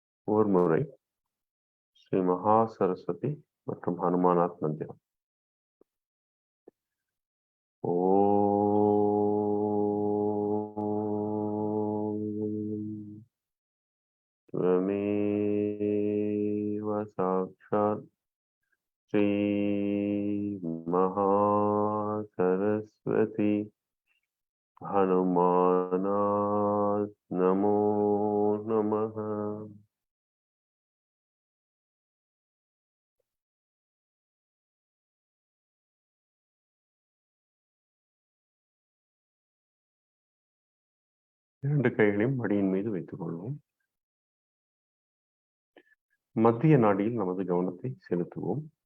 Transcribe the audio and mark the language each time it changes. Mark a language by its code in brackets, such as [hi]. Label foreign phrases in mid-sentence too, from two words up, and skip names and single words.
[ta] ஒரு முறை ஸ்ரீ மகா சரஸ்வதி மற்றும் ஹனுமானாத் மந்திரம். [sa] त्वमेव साक्षात् श्री महासरस्वती हनुमानात् नमो नमः. [ta] இரண்டு கைகளையும் மடியின் மீது வைத்துக் கொள்வோம். மத்திய நாடியில் நமது கவனத்தை செலுத்துவோம்.